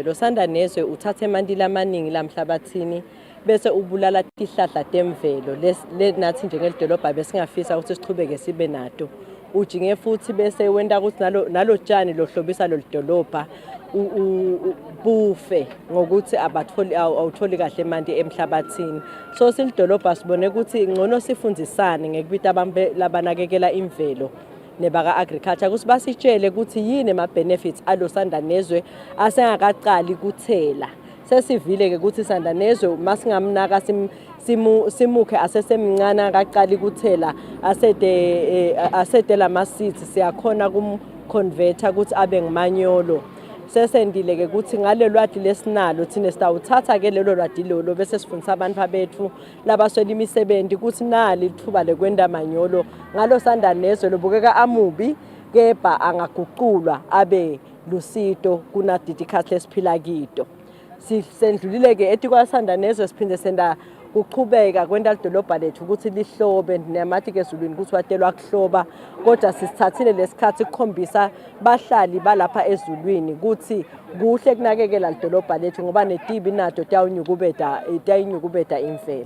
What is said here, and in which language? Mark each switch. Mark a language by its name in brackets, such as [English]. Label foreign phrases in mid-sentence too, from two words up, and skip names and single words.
[Swati] Lo sandanezwe uthatha emandila amaningi lamhlabathini bese ubulala tihlahla temvelo lenathi njengelidolobha besingafisa ukuthi sichubeke sibe nato. Ujinge futhi bese wenda ukuthi nalo tshani lohlobisa lo dolobha bufe ngokuthi awutholi kahle manje emhlabathini. So silidolobha sibone ukuthi ngcono sifundisane ngekubita abantu labanakekela imvelo nebaka agriculture ukuthi basitshele ukuthi yini ama benefits alo sandanezwe asengakaqali kuthela. Sesivile ke ukuthi sandanezwe masingamnaka simukhe asesemncane akaqali kuthela asede lama seeds siyakhona kumconverta ukuthi abe ngimanyolo. Sesendile ke ukuthi ngale lwadi lesinalo thina sitawuthatha ke lelo lwadi lolo bese sifundisa abantu abethu labaswela imisebenzi ukuthi nali ithuba lekwenda manyolo ngalo sandanezwe lobukeka amubi kepha angaguqulwa abe lusito kunadidikhathi lesiphila kito. Sisendlulile ke etikwa sandanezwe siphinde senda kuchubeka kwenda lidolobha lethu ukuthi lihlobe nemathi ke ezulwini ukuthi watelwa kuhloba kodwa sisithathile lesikhathi ukukhombisa bahlali balapha ezulwini ukuthi kuhle kunakekela lidolobha lethu ngoba netibi nato tayinyukubeda imvelo.